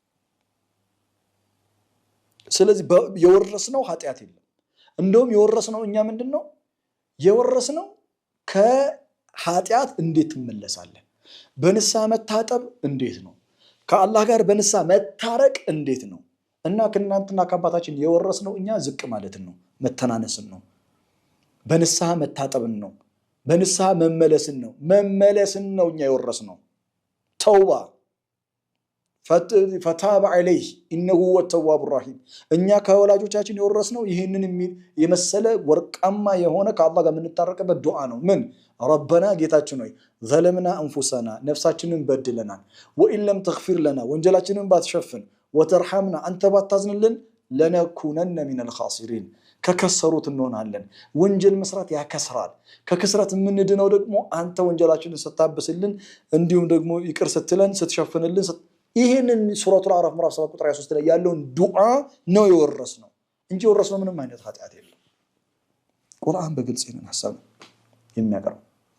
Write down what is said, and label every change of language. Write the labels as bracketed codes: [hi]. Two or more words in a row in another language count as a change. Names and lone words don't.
[am] ስለዚህ የወረስነው ኃጢያት የለም እንደውም የወረስነው እኛ ምንድነው የወረስነው ከኃጢያት እንዴት እንመለሳለን በንስሐ መታጠብ እንዴት ነው ከአላህ ጋር በንስሐ መታረቅ እንዴት ነው እና ከእናንተና ከአባታችን የወረስነው እኛ ዝቅ ማለትን ነው መተናነስን ነው በንስሐ መታጠብን ነው በንስሐ መመለስን ነው እኛ የወረስነው ተውባ [ar] فتاب عليه انه هو التواب الرحيم [am] እኛ ከወላጆቻችን የወረስነው ይሄንን የመሰለ ወርቃማ የሆነ ከአላህ ጋር የምንታረቅበት ዱዓ ነው ምን ربنا ጌታችን ሆይ [ar] ظلمنا انفسنا [am] ነፍሳችንን በድለናል [ar] وان لم تغفر لنا [am] ወንጀላችንን ባትሸፍን وترحمنا አንተ ባታዝንልን [ar] لنكونن من الخاسرين [am] ከከሰሩት እንሆናለን ወንጀል መስራት ያከስራል ከከስራት የምንድነው ደግሞ አንተ ወንጀላችንን ስታበስልን እንዲሁም ደግሞ ይቅር ስትለን ስትሸፍንልን ይሄንን ሱረቱል አዕራፍ ምዕራፍ 7 ቁጥር 23 ላይ ያለውን ዱዓ ነው የወረስነው እንጂ የወረስነው ምንም አይነት ኃጢያት የለም ቁርአን በግልጽ ይሄንን ሐሳብ የሚያቀርብ